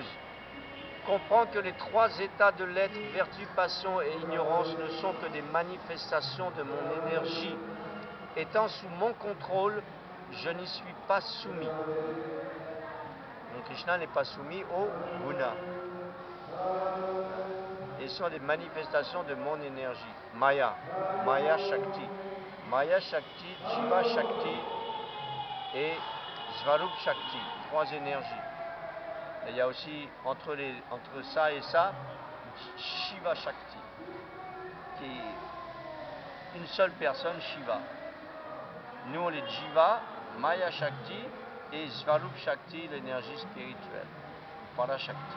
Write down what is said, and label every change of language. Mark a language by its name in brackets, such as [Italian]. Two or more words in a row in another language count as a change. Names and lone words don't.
[French] Comprends que les trois états de l'être, vertu, passion et ignorance, ne sont que des manifestations de mon énergie. Étant sous mon contrôle, je n'y suis pas soumis. Donc Krishna n'est pas soumis au guna. Et sont des manifestations de mon énergie. Maya, Maya Shakti. Maya Shakti, Jiva Shakti et Svarup Shakti. Trois énergies. Et il y a aussi entre ça et ça, Shiva Shakti, qui est une seule personne, Shiva. Nous, on est Jiva, Maya Shakti et Svarup Shakti, l'énergie spirituelle, Parashakti.